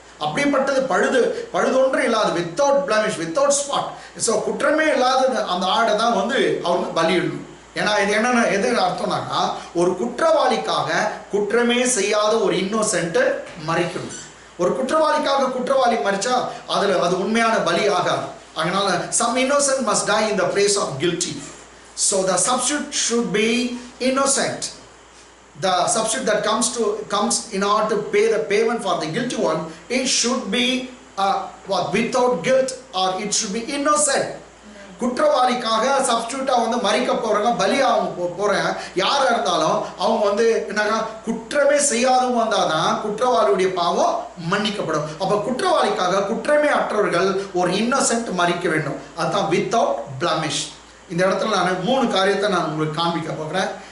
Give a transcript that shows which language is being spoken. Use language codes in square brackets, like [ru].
[ta] அப்படிப்பட்டது பழுதொன்று இல்லாத, [en] Without blemish, without spot. [ta] So குற்றமே இல்லாத அந்த ஆடை தான் வந்து அவங்க பலியிடணும். ஏன்னா இது என்னென்ன எது அர்த்தம்னாக்கா, ஒரு குற்றவாளிக்காக குற்றமே செய்யாத ஒரு இன்னோசென்ட் மறிக்கணும். ஒரு குற்றவாளிக்காக குற்றவாளி மறிச்சா அது உண்மையான பலி ஆகாது. அதனால [en] some innocent must die in the place of guilty. So the substitute should be innocent. The substitute that comes in order to pay the payment for the guilty one, it should be without guilt, or it should be innocent. [ta] குற்றவாளிக்காக சப்ஸ்டியூட்டா வந்து மறிக்க போறாங்க, பலியாக போறேன் யாரா இருந்தாலும் அவங்க வந்து என்னன்னா குற்றமே செய்யாதவங்க வந்தாதான் குற்றவாளியுடைய பாவம் மன்னிக்கப்படும். அப்ப குற்றவாளிக்காக குற்றமே அற்றவர்கள் ஒரு இன்னசென்ட் மறிக்க வேண்டும். அதுதான் வித்தவுட் பிளமிஷ். இந்த இடத்துல நான் 3 காரியத்தை நான் உங்களுக்கு காண்பிக்க போகிறேன்.